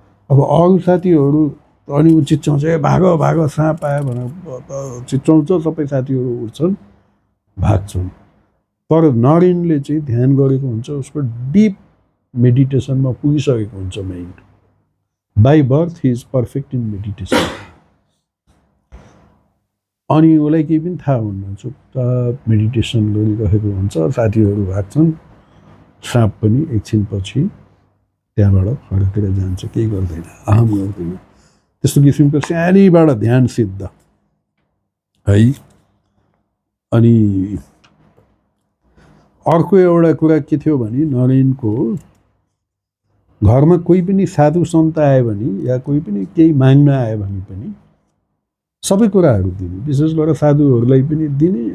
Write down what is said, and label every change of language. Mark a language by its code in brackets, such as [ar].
[ne] अब अरू साथीहरू अनि ऊ चिच्याउँछ, ए भाग भाग साँप आयो भनेर चिच्याउँछ, सबै साथीहरू उठ्छन् भाग्छन्। तर नरेनले चाहिँ ध्यान गरेको हुन्छ, उसको डिप मेडिटेसनमा पुगिसकेको हुन्छ mind. [en] By birth he is perfect in meditation. [ne] अनि उसलाई केही पनि थाहा हुन्न, चुपचाप मेडिटेसन गरिरहेको हुन्छ। साथीहरू भाग्छन्, साँप पनि एकछिनपछि त्यहाँबाट फर्केर जान्छ, केही गर्दैन, अहम गर्दैन। त्यस्तो किसिमको सानैबाट ध्यान सिद्ध है। अनि अर्को एउटा कुरा के थियो भने नरेनको घरमा कोही पनि साधु सन्त आयो भने या कोही पनि केही माग्न आयो भने पनि सबै कुराहरू दिने, विशेष गरेर साधुहरूलाई पनि दिने।